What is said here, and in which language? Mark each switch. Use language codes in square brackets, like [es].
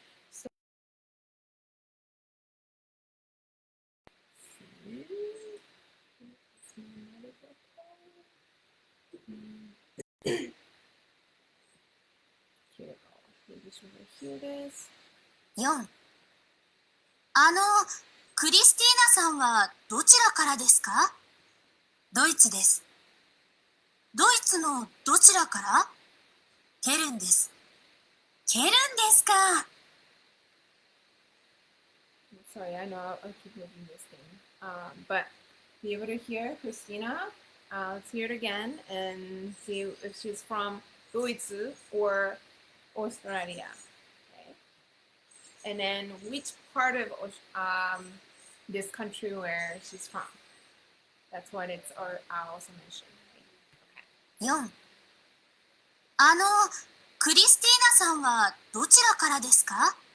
[en] So here we go. Maybe should we hear this? 4. [ja] クリスティーナさんはどちらからですか？ドイツです。ドイツのどちらから？ケルンです。ケルンですか。 [en] Sorry, I know I keep moving this thing. But be able to hear Christina. Let's hear it again and see if she's from Deutsch or Australia. Okay. And then which part of this country where she's from. That's what it's also mentioned. Right? Okay. 4. [ja] クリスティーナさんはどちらからですか？